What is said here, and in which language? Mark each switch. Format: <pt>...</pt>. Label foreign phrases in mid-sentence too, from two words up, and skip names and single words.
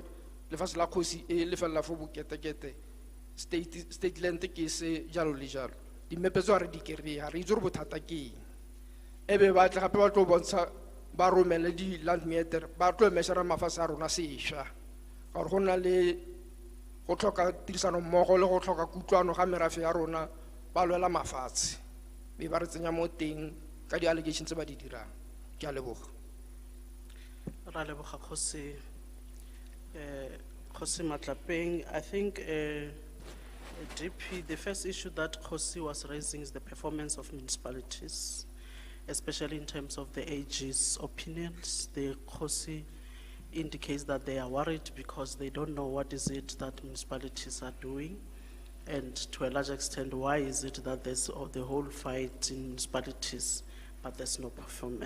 <tn>lefatshe la kgosi e lefelela fo boketekete</tn> <en>state land</en> <tn>ke se jalo le jalo dimmepe tse re di kry-a re itse gore bothata ke eng ebe ba tle gape ba tlo bontsha ba romele di</tn> <en>land meter</en> <tn>ba tlo mešara mafatshe a rona sešwa gore go nna le go tlhoka tirisano mmogo le go tlhoka kutlwano ga merafe ya rona ba lwela mafatshe be ba re tsenya mo teng ka di-allegation tse ba di dirang ke a leboga ra leboga kgosi Matlapeng.</tn> <en>I think DP, the first issue that Kgosi was raising is the performance of municipalities, especially in terms of the AG's opinions. The Kgosi indicates that they are worried because they don't know what is it that municipalities are doing, and to a large extent, why is it that there's the whole fight in municipalities, but there's no performance.</en>